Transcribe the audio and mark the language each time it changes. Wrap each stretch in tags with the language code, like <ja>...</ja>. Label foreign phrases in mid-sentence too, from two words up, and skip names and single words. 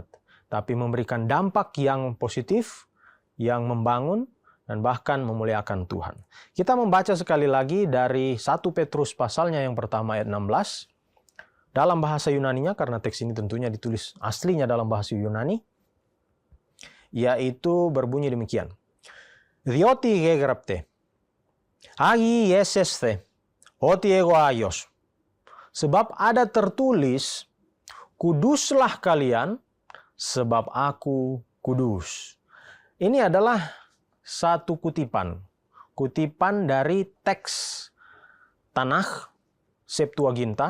<id>Tapi memberikan dampak yang positif, yang membangun, dan bahkan memuliakan Tuhan. Kita membaca sekali lagi dari 1 Petrus pasalnya yang pertama ayat 16. Dalam bahasa Yunaninya, karena teks ini tentunya ditulis aslinya dalam bahasa Yunani, yaitu berbunyi demikian.</id> <el>Διότι γέγραπτε, Άγιοι έσεσθε, ότι εγώ Άγιος.</el> <id>Sebab ada tertulis, kuduslah kalian, sebab aku kudus. Ini adalah satu kutipan dari teks Tanakh Septuaginta.</id>